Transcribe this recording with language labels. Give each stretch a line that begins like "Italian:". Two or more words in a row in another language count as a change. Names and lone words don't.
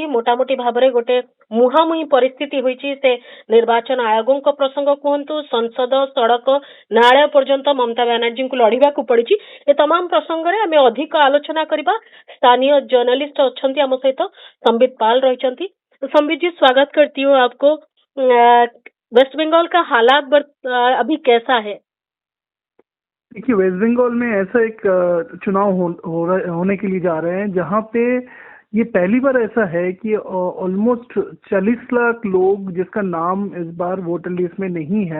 Odia: ମୋଟାମୋଟି ଭାବରେ ଗୋଟେ ମୁହାଁମୁହିଁ ପରିସ୍ଥିତି ହୋଇଛି। ସେ ନିର୍ବାଚନ ଆୟୋଗଙ୍କ ପ୍ରସଙ୍ଗ କୁହନ୍ତୁ, ସଂସଦ, ସଡ଼କ, ନ୍ୟାୟାଳୟ ପର୍ଯ୍ୟନ୍ତ ମମତା ବାନାର୍ଜୀଙ୍କୁ ଲଢିବାକୁ ପଡିଛି। ଏ ତମାମ ପ୍ରସଙ୍ଗରେ ଆମେ ଅଧିକ ଆଲୋଚନା କରିବା। ସ୍ଥାନୀୟ ଜର୍ଣ୍ଣାଲିଷ୍ଟ ଅଛନ୍ତି ଆମ ସହିତ, ସମ୍ବିତ ପାଲ ରହିଛନ୍ତି।
Hindi: संबित जी, स्वागत करती हूँ आपको। वेस्ट बंगाल का हालात अभी कैसा है? देखिए, वेस्ट बंगाल में ऐसा एक चुनाव होने के लिए जा रहे हैं जहां पे ये पहली बार ऐसा है कि ऑलमोस्ट 40 लाख लोग जिसका नाम इस बार
English: voter list
Hindi: में नहीं है,